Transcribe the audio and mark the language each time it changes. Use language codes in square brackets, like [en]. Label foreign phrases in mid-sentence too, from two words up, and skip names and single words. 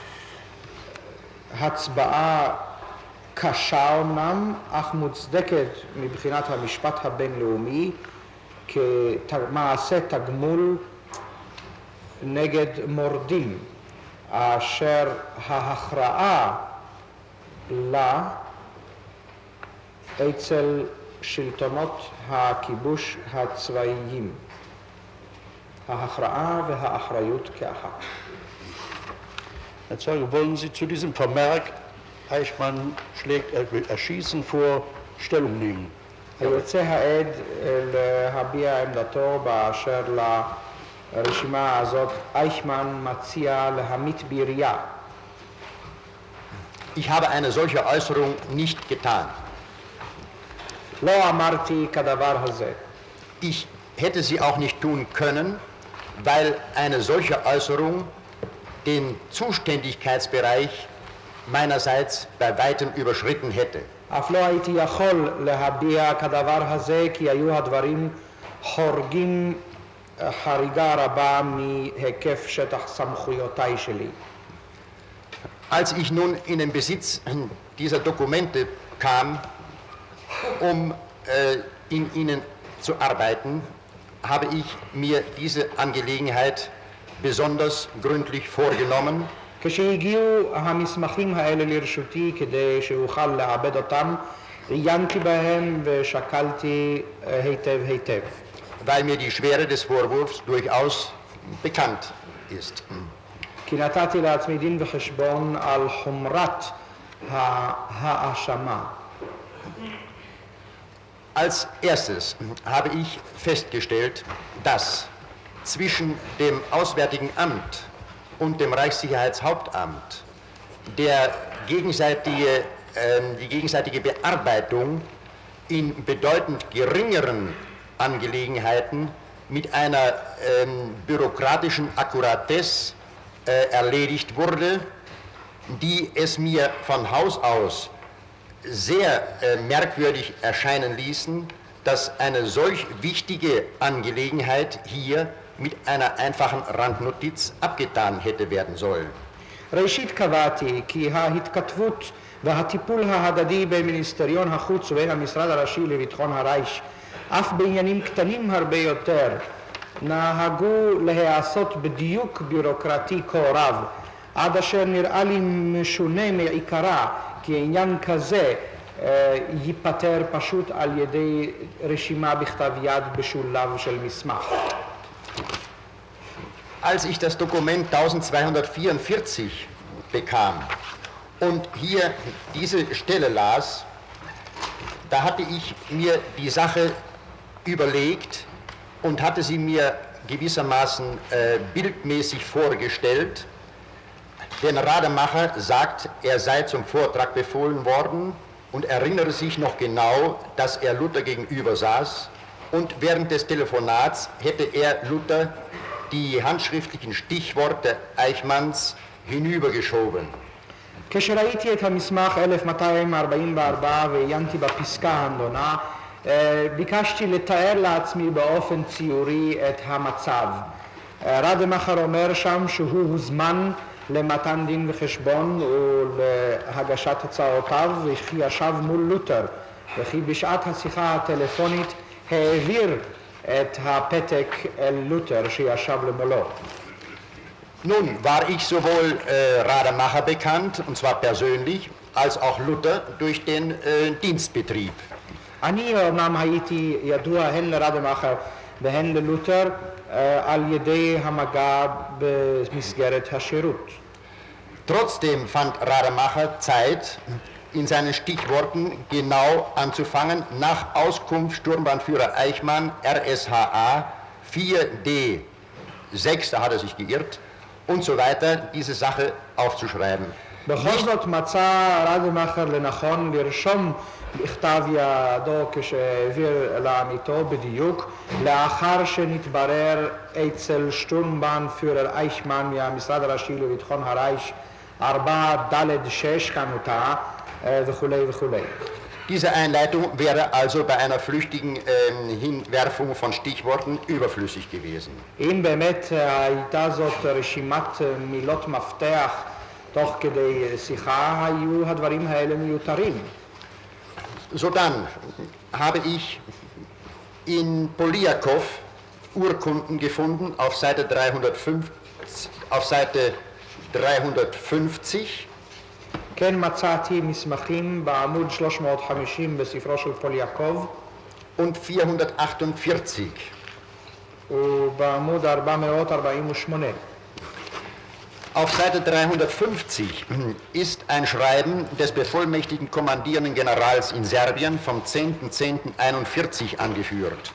[he] הצבעה קשה אמנם, אך מוצדקת מבחינת המשפט הבינלאומי כמעשה תגמול נגד מורדים, אשר ההכרעה לה אצל שלטונות הכיבוש הצבאיים. ההכרעה והאחריות כאחת. [de] Herr Zeuge, wollen Sie zu diesem Vermerk Eichmann schlägt Erschießen vor, Stellung nehmen. [he] היוצא העד להביע עמדתו באשר לרשימה הזאת, אייכמן מציע להמית בירייה. [de] Ich habe eine solche Äußerung nicht getan. [he] לא אמרתי כדבר הזה. [de] Ich hätte sie auch nicht tun können, weil eine solche Äußerung den Zuständigkeitsbereich meinerseits bei weitem überschritten hätte. [he] אף לא הייתי יכול להביע כדבר הזה, כי היו הדברים חורגים חריגה רבה מהיקף שטח סמכויותיי שלי. [de] Als ich nun in den Besitz dieser Dokumente kam, um in ihnen zu arbeiten, habe ich mir diese Angelegenheit besonders gründlich vorgenommen. [he] כשהגיעו המסמכים האלה לרשותי כדי שאוכל לעבד אותם, עיינתי בהם ושקלתי היטב היטב. [de] Weil mir die Schwere des Vorwurfs durchaus bekannt ist. [he] כי נתתי לעצמי דין וחשבון על חומרת ההאשמה. [de] Als erstes habe ich festgestellt, dass zwischen dem Auswärtigen Amt und dem Reichssicherheitshauptamt die gegenseitige Bearbeitung in bedeutend geringeren Angelegenheiten mit einer bürokratischen Akkuratesse erledigt wurde, die es mir von Haus aus sehr merkwürdig erscheinen ließen, dass eine solch wichtige Angelegenheit hier mit einer einfachen Randnotiz abgetan hätte werden sollen. [he] ראשית קבעתי כי ההתכתבות והטיפול ההדדי בין מיניסטריון החוץ ובין המשרד הראשי לביטחון הרייך, אף בעניינים קטנים הרבה יותר, נהגו להיעשות בדיוק ביורוקרטי כה רב, עד אשר נראה לי משונה מעיקרה כי עניין כזה ייפטר פשוט על ידי רשימה בכתב יד בשולב של מסמך. [de] Als ich das Dokument 1244 bekam und hier diese Stelle las, da hatte ich mir die Sache überlegt und hatte sie mir gewissermaßen bildmäßig vorgestellt. Denn Rademacher sagt, er sei zum Vortrag befohlen worden und erinnere sich noch genau, dass er Luther gegenüber saß und während des Telefonats hätte er Luther die handschriftlichen Stichworte Eichmanns hinübergeschoben. [he] כשראיתי את המסמך 1244 ועיינתי בפסקה הנדונה, ביקשתי לתאר לעצמי באופן ציורי את המצב. רדמאכר אומר שם שהוא הוזמן למתן דין וחשבון ולהגשת הצעותיו וכי ישב מול לותר וכי בשעת השיחה הטלפונית העביר את הפתק אל לותר שישב למולו. [de] Nun war ich sowohl Rademacher bekannt, und zwar persönlich, als auch Luther durch den Dienstbetrieb. [he] אני אומנם הייתי ידוע הן לרדמאכר והן ללותר על ידי המגע במסגרת השירות. [de] Trotzdem fand Rademacher Zeit, in seinen Stichworten genau anzufangen, nach Auskunft Sturmbannführer Eichmann, RSHA 4D6, da hat er sich geirrt, und so weiter, diese Sache aufzuschreiben. [he] בכל זאת מצא רדמאכר לנכון לרשום בכתב ידו כשהעביר לעמיתו בדיוק, לאחר שנתברר אצל שטורמבאנפיורר אייכמן מהמשרד הראשי לביטחון הרייך 4ד6 כאן אותה וכולי וכולי. [de] Diese Einleitung wäre also bei einer flüchtigen Hinwerfung von Stichworten überflüssig gewesen. [he] אם באמת הייתה זאת רשימת מילות מפתח תוך כדי שיחה, היו הדברים האלה מיותרים. [de] Sodann habe ich in Poliakow Urkunden gefunden auf Seite 350, [he] כן מצאתי מסמכים בעמוד 350 בספרו של פוליאקוב [de] und 448 [he] ובעמוד 448. [de] Auf Seite 350 ist ein Schreiben des bevollmächtigten kommandierenden Generals in Serbien vom 10.10.41 angeführt.